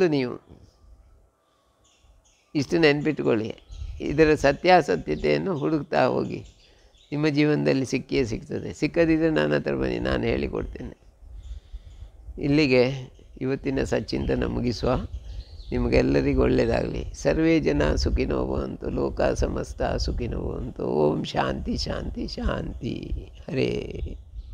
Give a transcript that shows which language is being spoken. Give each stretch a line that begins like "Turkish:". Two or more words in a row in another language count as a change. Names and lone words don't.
Kannada: ನೀವು ಇಷ್ಟು ನೆನಪಿಟ್ಕೊಳ್ಳಿ. ಇದರ ಸತ್ಯಾಸತ್ಯತೆಯನ್ನು ಹುಡುಕ್ತಾ ಹೋಗಿ, ನಿಮ್ಮ ಜೀವನದಲ್ಲಿ ಸಿಕ್ಕಿಯೇ ಸಿಗ್ತದೆ. ಸಿಕ್ಕದಿದ್ದರೆ ನನ್ನ ಹತ್ರ ಬನ್ನಿ, ನಾನು ಹೇಳಿಕೊಡ್ತೇನೆ. ಇಲ್ಲಿಗೆ ಇವತ್ತಿನ ಸಚ್ಚಿಂತನ ಮುಗಿಸುವ. ನಿಮಗೆಲ್ಲರಿಗೂ ಒಳ್ಳೆಯದಾಗಲಿ.
Sanskrit: ಸರ್ವೇ ಜನ ಸುಖಿನೋ ಭವಂತು,
Kannada: ಲೋಕ ಸಮಸ್ತ ಸುಖಿನೋ ಭವಂತು.
Sanskrit: ಓಂ ಶಾಂತಿ ಶಾಂತಿ ಶಾಂತಿ. ಹರೇ